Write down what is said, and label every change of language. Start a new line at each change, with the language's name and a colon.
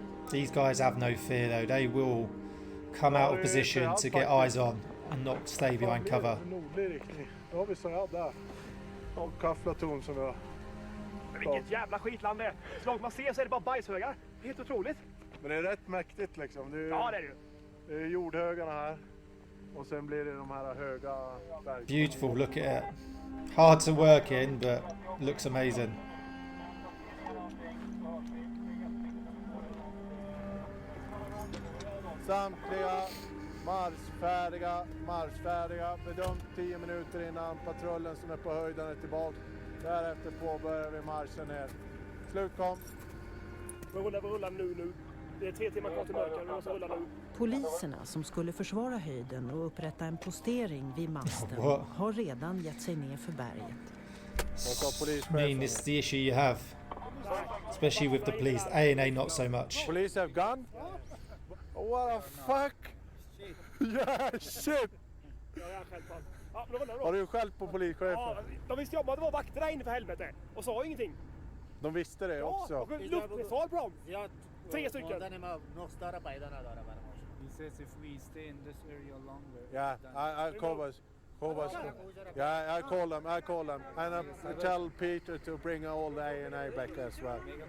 English: These guys have no fear though. They will come out of position to get eyes on and not stay behind cover.
Swedish: Då har vi så här där. Och kafflatorn som vi har. Vilket jävla skitland det är. Så långt man ser så är det bara bajshögar. Helt otroligt. Men det är rätt mäktigt liksom. Det är, ja, det är det ju. Det är jordhögarna här. Och sen blir det de här höga berg.
English: Beautiful, look at it. Hard to work in, but looks amazing.
Swedish: Samtliga marschfärdiga. Bedömt 10 minuter innan patrullen som är på höjden är tillbaka. Därefter påbörjar vi marschen ner. Slutkom. Vi rullar nu. Det är 3 timmar kvar till mörker. Vi måste rulla nu. Poliserna som skulle försvara höjden och upprätta en postering vid masten har redan gett sig ner för berget.
English: I mean, it's the issue you have, especially with the police. A&A not so much. Police have gone? What the fuck? Yeah, shit!
Swedish: Har du skällt på polischefen? Ja, de visste om att det var vakter där inne för helvete. Och sa ingenting. De visste det också? Ja, luftmissal på dem. 3 stycken.
English: He says if we stay in this area longer. Yeah, I call us. Yeah, I call them. And I tell Peter to bring all the A&A back as well.